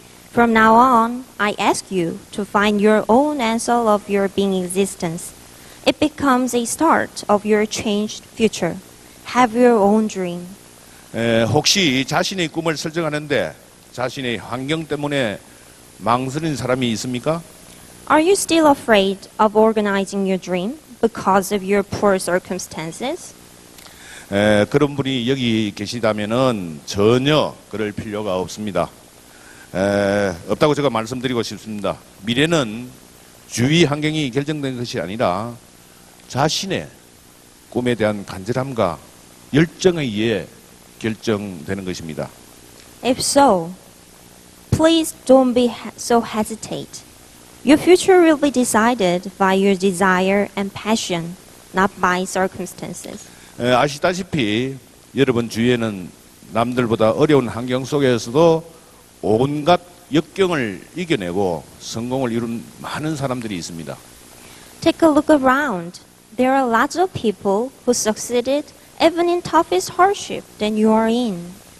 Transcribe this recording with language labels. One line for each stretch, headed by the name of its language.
English: From now on, I ask you to find your own answer of your being existence. It becomes a start of your changed future. Have your own dream.
Korean: 혹시 자신의 꿈을 설정하는데 자신의 환경 때문에 망설이는 사람이 있습니까?
English: Are you still afraid of organizing your dream because of your poor circumstances?
Korean: 그런 분이 여기 계시다면은 전혀 그럴 필요가 없습니다. 없다고 제가 말씀드리고 싶습니다. 미래는 주위 환경이 결정된 것이 아니라 자신의 꿈에 대한 간절함과 열정에 의해 결정되는 것입니다.
English: If so, please don't be so hesitate. Your future will be decided by your desire and passion, not by circumstances.
Korean: 아시다시피 여러분 주위에는 남들보다 어려운 환경 속에서도 온갖 역경을 이겨내고 성공을 이룬 많은 사람들이 있습니다.
English: Take a look around. There are lots of people who succeeded even in toughest hardship than you are in.